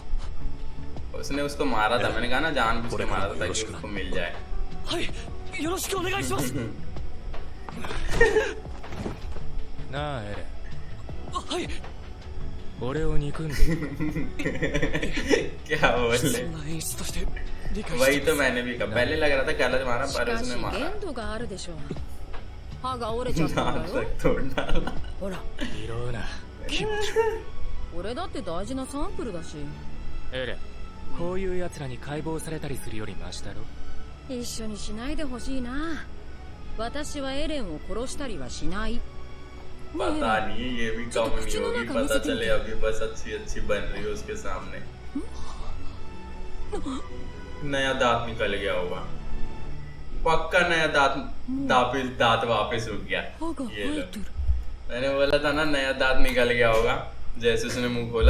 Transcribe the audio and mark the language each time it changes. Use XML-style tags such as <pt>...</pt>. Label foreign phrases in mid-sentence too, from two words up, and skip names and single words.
<hi>उसने उसको मारा था, मैंने कहा ना जानबूझ के मारा था ताकि उसको मिल जाए।</hi> <ja>はい、よろしくお願いします。なあエレン。はい。俺を憎んでいる。</ja> <hi>क्या बोले?</hi> <ja>そんな演出として理解して。</ja> <hi>वही तो मैंने भी कहा, पहले लग रहा था गलत मारा पर उसने मारा।</hi> <ja>限度があるでしょう。歯が折れちゃったんだよ。</ja> <hi>तोड़ डाला।</hi> <ja>ほら、拾うな。俺だって大事なサンプルだし。エレン、こういう奴らに解剖されたりするよりマシだろ。一緒にしないでほしいな。私はエレンを殺したりはしない。</ja> <hi>पता नहीं ये भी कम नहीं होगी, पता चले अभी बस अच्छी अच्छी बन रही है उसके सामने। नया दांत निकल गया होगा पक्का, नया दांत वापस हो गया। ये लो, मैंने बोला था ना नया दांत निकल गया होगा जैसे उसने मुंह खोला।</hi>